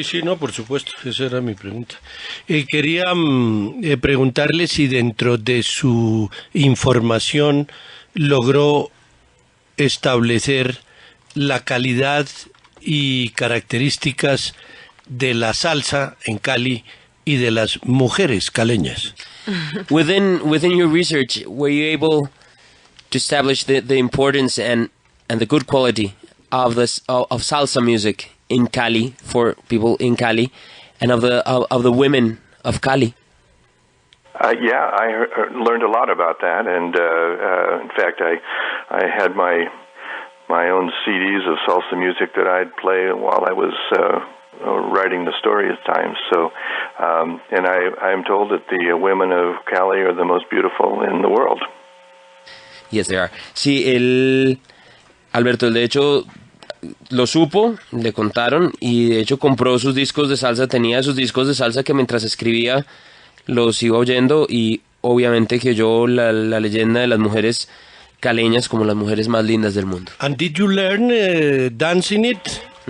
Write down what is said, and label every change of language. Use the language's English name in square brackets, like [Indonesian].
[Spanish] Sí, no, por supuesto, esa era mi pregunta. Quería preguntarle si dentro de su información logró establecer la calidad y características de la salsa en Cali y de las mujeres caleñas. [English] Within your research, were you able to establish the importance and the good quality of this of salsa music in Cali for people in Cali, and of the women of Cali. Yeah, I learned a lot about that, and in fact, I had my own CDs of salsa music that I'd play while I was writing the story at times. So, and I'm told that the women of Cali are the most beautiful in the world. Yes, they are. [Spanish] Sí, Alberto, de hecho, lo supo, le contaron, y de hecho compró sus discos de salsa, tenía sus discos de salsa que mientras escribía los iba oyendo, y obviamente que oyó la leyenda de las mujeres caleñas como las mujeres más lindas del mundo. [English] And did you learn dancing it?